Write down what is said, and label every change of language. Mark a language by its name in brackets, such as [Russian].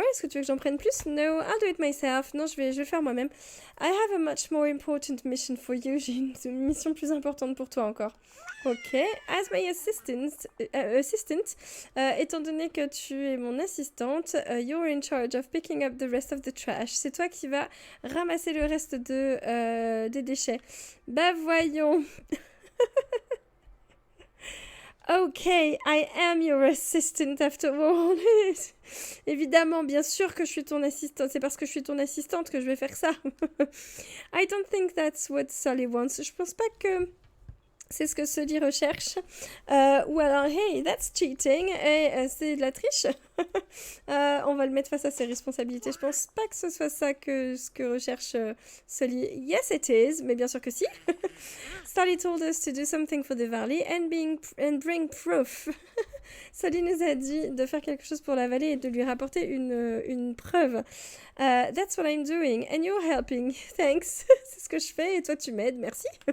[French] Est-ce que tu veux que j'en prenne plus? [English] No, I'll do it myself. [French] Non, je vais le faire moi-même. [English] I have a much more important mission for you. [French] J'ai une mission plus importante pour toi encore. [English] Ok. As my assistant, [French] étant donné que tu es mon assistante, [English] you're in charge of picking up the rest of the trash. [French] C'est toi qui vas ramasser le reste des déchets. Bah voyons. [English] Okay, I am your assistant after all. [French] Évidemment, bien sûr que je suis ton assistante. C'est parce que je suis ton assistante que je vais faire ça. [English] I don't think that's what Sully wants. [French] Je pense pas que c'est ce que Sully recherche. Ou alors, [English] hey, that's cheating. [French] Et c'est de la triche. On va le mettre face à ses responsabilités. Je pense pas que ce soit ça ce que recherche Sully. [English] Yes, it is. [French] Mais bien sûr que si. [English] Sully told us to do something for the valley and bring proof. [French] Sully nous a dit de faire quelque chose pour la vallée et de lui rapporter une preuve. [English] That's what I'm doing. And you're helping. Thanks. [French] C'est ce que je fais et toi tu m'aides. Merci.